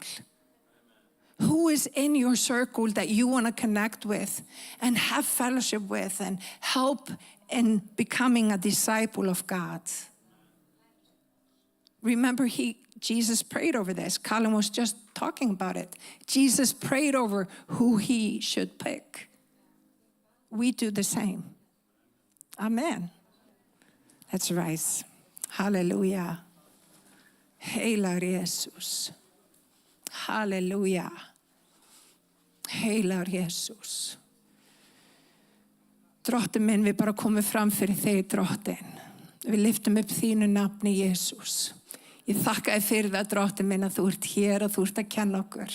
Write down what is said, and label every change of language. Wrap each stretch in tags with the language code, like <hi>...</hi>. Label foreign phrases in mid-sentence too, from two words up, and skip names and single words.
<en>Who is in your circle that you want to connect with and have fellowship with and help in becoming a disciple of God? Remember, Jesus prayed over this. Colin was just talking about it. Jesus prayed over who he should pick. We do the same. Amen. Let's rise. Hallelujah.</en> <is>Heilar Jesus. Hallelujah. Heilar Jesus. Drottinn minn, við bara komum fram fyrir þig, Drottinn. Við lyftum upp þínu nafni, Jesus. Ég þakka þér fyrir það, Drottinn minn, að þú ert hér og þú ert að kenna okkur.</is>